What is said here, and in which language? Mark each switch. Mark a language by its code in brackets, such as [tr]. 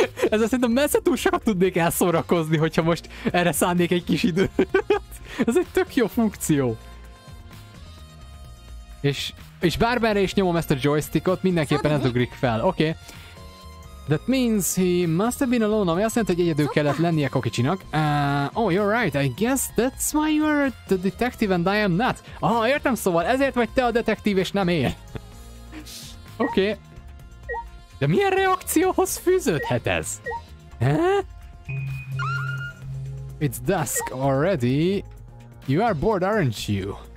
[hu] Ezzel szerintem messze túl sokat tudnék elszórakozni, hogyha most erre szánnék egy kis időt. Ez egy tök jó funkció. És bármerre is nyomom ezt a joystickot, mindenképpen ez ugrik fel. Oké. [en] That means he must have been alone, [hu] ami azt jelenti, hogy egyedül kellett lennie Kokicsinak. [en] Oh, you're right, I guess that's why you are the detective and I am not. [hu] Aha, értem, szóval ezért vagy te a detektív és nem én. Oké. De milyen reakcióhoz fűződhet ez? [en] It's dusk already. You are bored, aren't you?